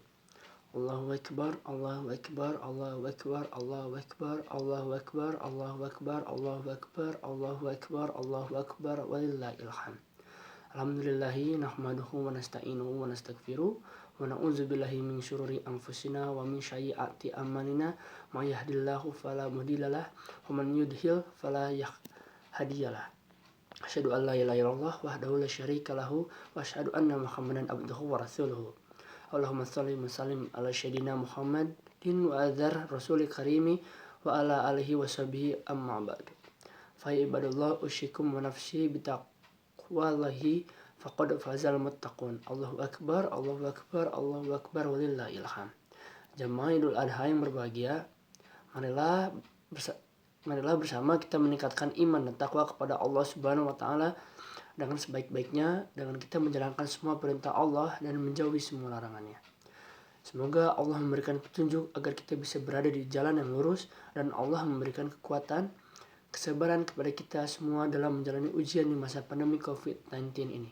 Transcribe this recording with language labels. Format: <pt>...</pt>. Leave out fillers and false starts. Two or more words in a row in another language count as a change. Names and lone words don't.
<ar>الله أكبر، الله أكبر، الله أكبر، الله أكبر، الله أكبر، الله أكبر، الله أكبر، الله أكبر، الله أكبر، ولله الحمد. الحمد لله نحمده ونستعينه ونستغفره ونعوذ بالله من شرور أنفسنا ومن سيئات أعمالنا. من يهده الله فلا مضل له ومن يضلل فلا هادي له. أشهد أن لا إله إلا الله وحده لا شريك له وأشهد أن محمدا عبده ورسوله. اللهم صل وسلم على سيدنا محمد وذا الرسول الكريم وعلى آله وصحبه أما بعد. فيا عباد الله أوصيكم ونفسي بتقوى الله فقد فاز المتقون. الله أكبر، الله أكبر، الله أكبر، ولله الحمد.</ar> <id>Jamaah Idul Adha yang berbahagia, marilah bersama kita meningkatkan iman dan takwa kepada Allah</id> <ar>سبحانه وتعالى</ar> <id>dengan sebaik-baiknya, dengan kita menjalankan semua perintah Allah dan menjauhi semua larangannya. Semoga Allah memberikan petunjuk agar kita bisa berada di jalan yang lurus, dan Allah memberikan kekuatan, kesabaran kepada kita semua dalam menjalani ujian di masa pandemi COVID-19 ini.</id>